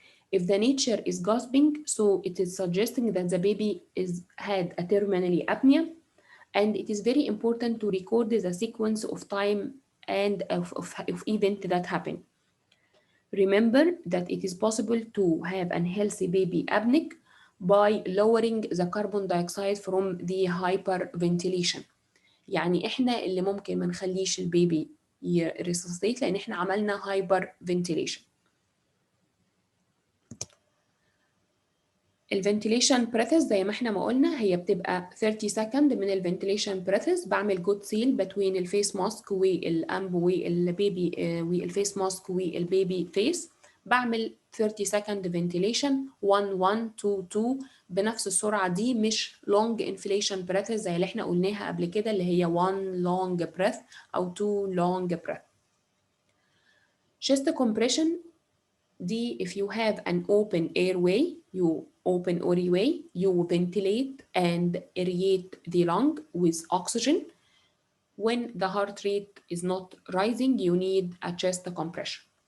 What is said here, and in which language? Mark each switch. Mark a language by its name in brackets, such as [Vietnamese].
[English] If the nature is gasping, so it is suggesting that the baby is had a terminally apnea, and it is very important to record the sequence of time and of event that happen. Remember that it is possible to have a healthy baby apneic by lowering the carbon dioxide from the hyperventilation. [Arabic] يعني احنا اللي ممكن ما نخليش البيبي يريسوسيت لان احنا عملنا هايبر فنتيليشن. الفنتيليشن بريثز زي ما احنا ما قلنا هي بتبقى 30 سكند من الفنتيليشن بريثز. بعمل جود سيل بين الفيس ماسك والامب والبيبي والفيس ماسك والبيبي فيس. بعمل 30 سكند فنتيليشن 1 1 2 2 بنفس السرعه دي، مش لونج انفليشن بريثز زي اللي احنا قلناها قبل كده اللي هي 1 لونج بريث او 2 لونج بريث. [English] chest compression دي if you have an open airway, you open airway, you ventilate and aerate the lung with oxygen. When the heart rate is not rising, you need a chest compression.